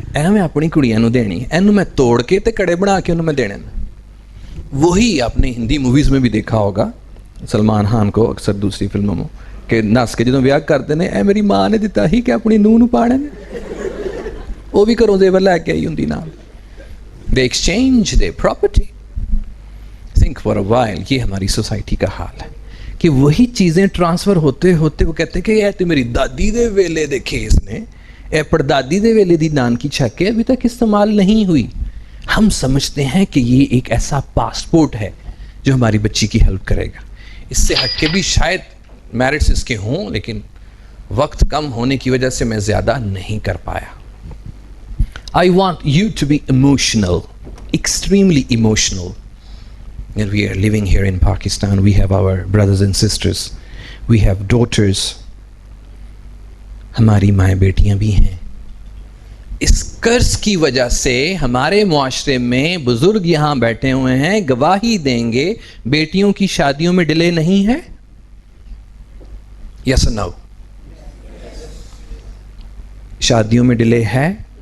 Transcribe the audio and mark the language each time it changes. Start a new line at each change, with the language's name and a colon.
Punjabi: اے میں اپنی کڑیاں نو دینی، اینو میں توڑ کے تے کڑے بنا کے انہوں میں دینے.
Urdu: وہی آپ نے ہندی موویز میں بھی دیکھا ہوگا، سلمان خان کو اکثر دوسری فلموں میں کہ نس کے جدوں بیاہ کرتے ہیں،
Punjabi: اے میری ماں نے دیتا ہی کہ اپنی نو پانے نے،
Urdu: وہ بھی کروں زیور لے کے آئی ہوں نام.
English: They exchange their property. Think for a while.
Urdu: یہ ہماری سوسائٹی کا حال ہے کہ وہی چیزیں ٹرانسفر ہوتے ہوتے وہ کہتے ہیں کہ
Punjabi: اے تو میری دادی دے ویلے دے کھیس نے، اے پردادی دے ویلے دی نان کی چھکے
Urdu: ابھی تک استعمال نہیں ہوئی. ہم سمجھتے ہیں کہ یہ ایک ایسا پاسپورٹ ہے جو ہماری بچی کی ہیلپ کرے گا. اس سے ہٹ کے بھی شاید میرٹس اس کے ہوں، لیکن وقت کم ہونے کی وجہ سے میں زیادہ نہیں کر پایا.
English: I want you to be emotional, extremely emotional. And we are living here in Pakistan. We have our brothers and sisters. We have daughters.
Urdu: ہماری مائیں بیٹیاں بھی ہیں. اس قرض کی وجہ سے ہمارے معاشرے میں بزرگ یہاں بیٹھے ہوئے ہیں، گواہی دیں گے بیٹیوں کی شادیوں میں ڈیلے نہیں ہے.
English: Yes no?
Urdu: شادیوں میں ڈیلے ہے.